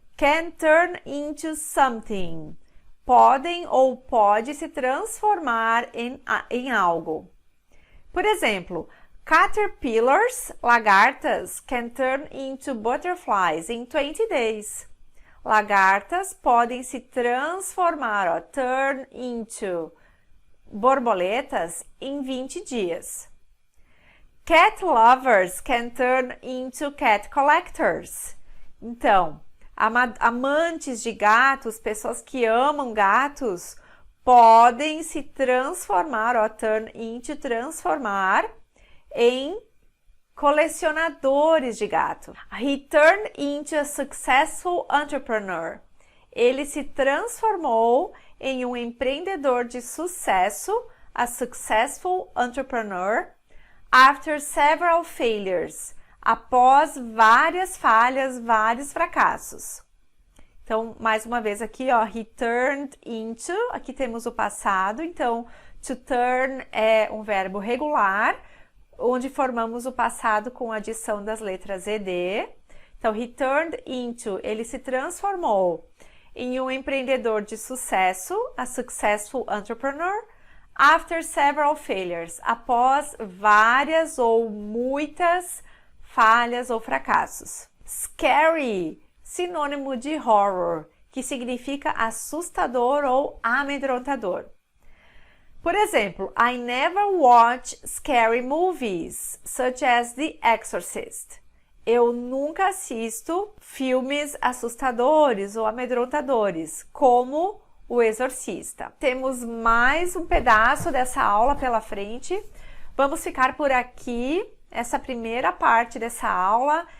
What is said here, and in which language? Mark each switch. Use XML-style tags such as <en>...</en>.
<en>Can turn into something.</en> <pt>Podem ou pode se transformar em algo. Por exemplo, caterpillars, lagartas,</pt> <en>can turn into butterflies in 20 days.</en> <pt>Lagartas podem se transformar, ó, turn into borboletas em 20 dias.</pt> <en>Cat lovers can turn into cat collectors.</en> <pt>Então, amantes de gatos, pessoas que amam gatos, podem se transformar, ó, turn into, transformar em colecionadores de gato.</pt> <en>He turned into a successful entrepreneur.</en> <pt>Ele se transformou em um empreendedor de sucesso,</pt> <en>a successful entrepreneur, after several failures,</en> <pt>após várias falhas, vários fracassos. Então, mais uma vez aqui, ó,</pt> <en>he turned into,</en> <pt>aqui temos o passado, então, to turn é um verbo regular, onde formamos o passado com a adição das letras ed. Então,</pt> <en>he turned into,</en> <pt>ele se transformou em um empreendedor de sucesso,</pt> <en>a successful entrepreneur, after several failures,</en> <pt>após várias ou muitas falhas ou fracassos. Scary, sinônimo de horror, que significa assustador ou amedrontador. Por exemplo,</pt> <en>I never watch scary movies, such as The Exorcist.</en> <pt>Eu nunca assisto filmes assustadores ou amedrontadores, como O Exorcista. Temos mais um pedaço dessa aula pela frente. Vamos ficar por aqui, essa primeira parte dessa aula.</pt>